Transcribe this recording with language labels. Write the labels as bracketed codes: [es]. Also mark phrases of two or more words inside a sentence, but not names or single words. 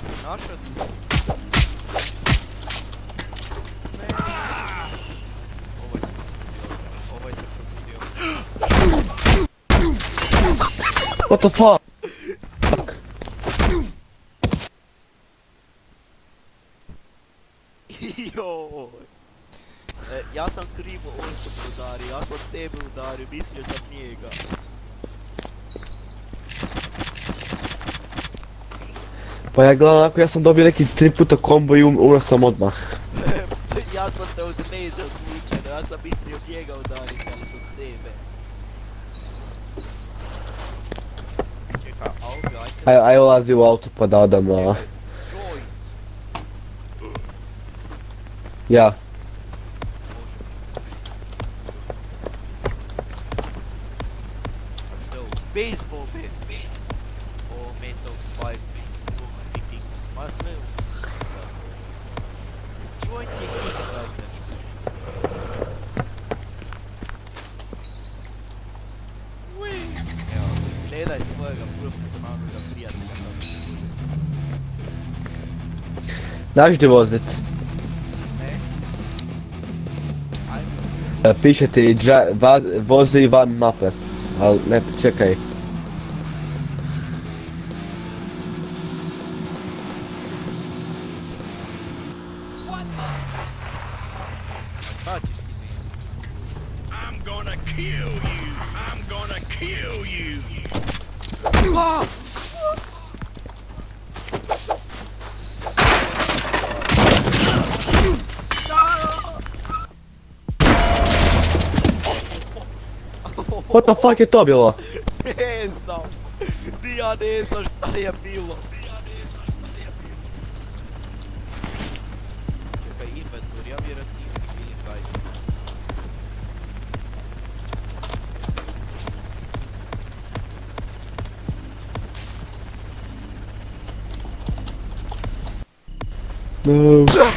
[hr] Našao si? Ne. Ovaj se probudio. [en] What the fuck? [hr] Joj. Ja sam krivo osobu udario, ja sam tebe udario, mislio sam njega. Pa ja gledam onako, ja sam dobio neki 3 puta kombo i umro sam odmah. Ja sam te od leđa slučajno, ja sam mislio njega udariti, ali sam tebe. Čekaj, audio, ajde. Aj ulazi u auto pa da odam na... Joint. Ja. [en] No, baseball, man, baseball. O, metal, five, picking, [hr] ma sve u... Joint je hit, brate. Evo, gledaj svojega profesionalnog prijatelja kako se vozi. Znaš gdje vozit? Ne? Ajde. Piše ti vozi van mape. Ali ne, čekaj. Šta ćeš ti mi? [en] I'm gonna kill you. I'm gonna kill you. What the fuck [hr] je to bilo? Ne znam. Ni ja ne znam šta je bilo. Čekaj, inventur, ja vjerojatno imam ili kaj. No.